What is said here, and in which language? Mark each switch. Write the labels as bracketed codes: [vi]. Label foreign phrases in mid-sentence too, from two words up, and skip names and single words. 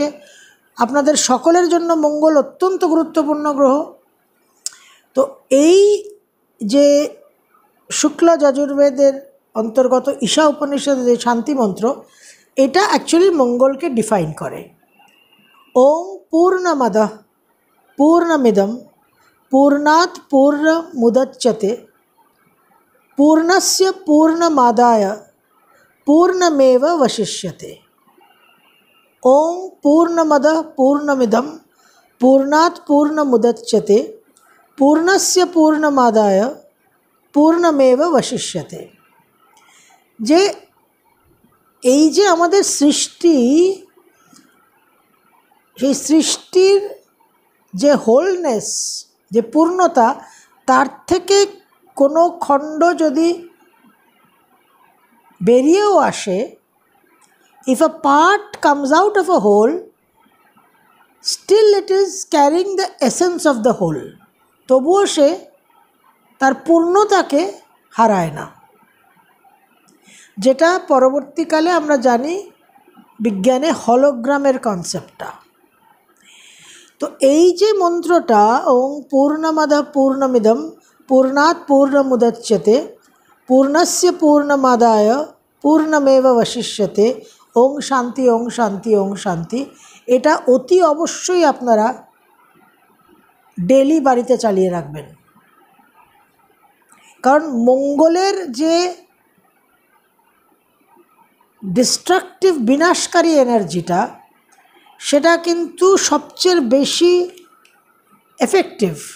[bn] আপনাদের সকলের জন্য মঙ্গল অত্যন্ত গুরুত্বপূর্ণ গ্রহ। তো এই যে শুক্ল যজুর্বেদের অন্তর্গত ঈশা উপনিষদের যে শান্তি মন্ত্র, এটা অ্যাকচুয়ালি মঙ্গলকে ডিফাইন করে। [sa] ওং পূর্ণমদঃ পূর্ণমিদং পূর্ণাৎ পূর্ণমুদচ্যতে পূর্ণস্য পূর্ণমাদায় পূর্ণমেবাবশিষ্যতে। ওং পূর্ণমদঃ পূর্ণমিদং পূর্ণাৎ পূর্ণমুদচ্যতে পূর্ণস্য পূর্ণমাদায় পূর্ণমেবাবশিষ্যতে। [bn] যে এই যে আমাদের সৃষ্টি, সেই সৃষ্টির যে হোলনেস, যে পূর্ণতা, তার থেকে কোনো খণ্ড যদি বেরিয়েও আসে, [en] if a part comes out of a whole, still it is carrying the essence of the whole. [bn] তবুও সে তার পূর্ণতাকে হারায় না, যেটা পরবর্তীকালে আমরা জানি বিজ্ঞানে হলোগ্রামের কনসেপ্টটা। তো এই যে মন্ত্রটা, [sa] ওং পূর্ণমদঃ পূর্ণমিদং পূর্ণাৎ পূর্ণমুদচ্যতে পূর্ণস্য পূর্ণমাদায় পূর্ণমেবাবশিষ্যতে, ওং শান্তি ওং শান্তি ওং শান্তি, [bn] এটা অতি অবশ্যই আপনারা ডেলি বাড়িতে চালিয়ে রাখবেন। কারণ মঙ্গলের যে ডিস্ট্রাকটিভ বিনাশকারী এনার্জিটা, সেটা কিন্তু সবচেয়ে বেশি এফেক্টিভ।